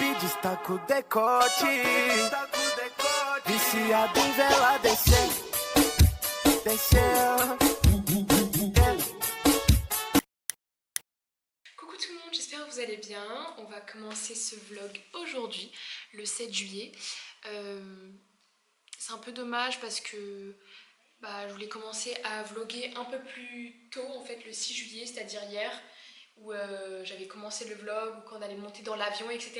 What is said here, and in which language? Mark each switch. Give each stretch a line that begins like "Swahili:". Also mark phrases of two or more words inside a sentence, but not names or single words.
Portuguese: destaco o decote. Viciado em vela descer, descer.
French: Coucou tout le monde, j'espère que vous allez bien. On va commencer ce vlog aujourd'hui, le 7 juillet. C'est un peu dommage parce que je voulais commencer à vlogger un peu plus tôt, en fait le 6 juillet, c'est-à-dire hier, où j'avais commencé le vlog, où on allait monter dans l'avion, etc.